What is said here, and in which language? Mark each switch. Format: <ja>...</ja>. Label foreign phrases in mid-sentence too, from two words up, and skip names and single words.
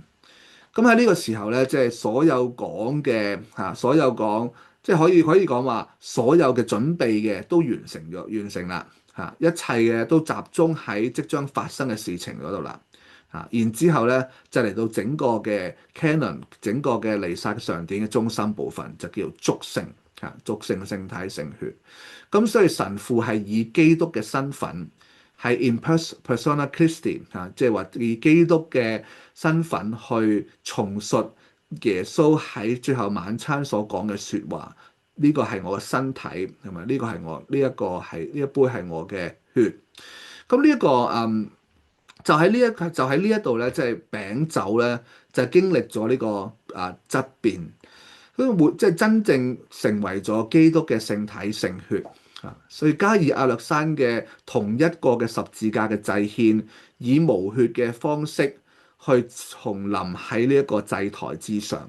<yue>咁喺呢個時候咧，即係所有講嘅所有講即係可以講話，所有嘅準備嘅都完成啦一切嘅都集中喺即將發生嘅事情嗰度啦然之後咧就嚟到整個嘅 canon， 整個嘅彌撒常典嘅中心部分就叫做祝聖祝聖聖體聖血。咁所以神父係以基督嘅身份，係</yue> <la>in persona Christi</la> <yue>即係話以基督嘅身份去重述耶穌喺最後晚餐所講嘅説話。呢個係我嘅身體，同埋呢個係我呢一杯係我嘅血。咁呢一個就喺呢一度咧，即係餅酒咧，就經歷咗呢個質變，即係真正成為咗基督嘅聖體聖血所以加爾亞略山嘅同一個嘅十字架嘅祭獻，以無血嘅方式去重臨喺呢一個祭台之上。</yue>